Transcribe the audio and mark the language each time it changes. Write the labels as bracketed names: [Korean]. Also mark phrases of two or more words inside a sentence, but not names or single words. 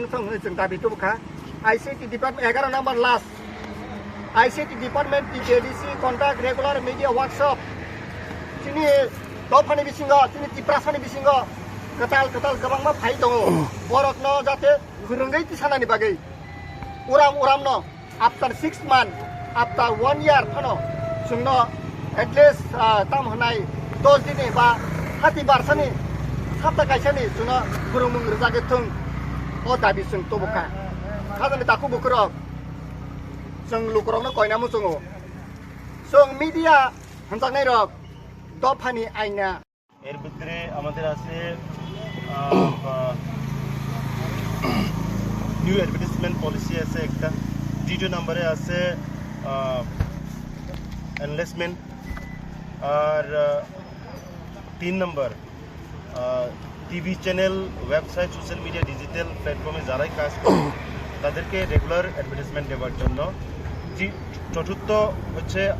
[Kok Borok] thong jung dabi tu kha [English] ICT department 11 number last ICT department TTADC conduct regular media workshop [Kok Borok] sini Dopha ni bisingo sini Tiprasa ni bisingo ketal kabang ma phai dong borok no jate khurungai ti sana ni bagai uram no [English] after 6 months after 1 year [Kok Borok] no sungno [English] at least [Kok Borok] tam hanai 10 din ba hati barsani sapta kaisani sungno khurumung rjage thung o dabi sung tobuka khadani taku bukro sung lukrong no koina mu sungo sung media hantak nai rok Dopha ni aina [Bangla] এর ভিতরে আমাদের আছে [English] new advertisement policy [Bangla] আছে একটা দ্বিতীয় নম্বরে আছে এনলেসমেন্ট আর 3 নম্বর [English] TV channel website social media digital platform [Bangla] যারাই কাজ করে তাদেরকে [English] regular advertisement [Bangla] দেওয়ার জন্য চতুর্থ হচ্ছে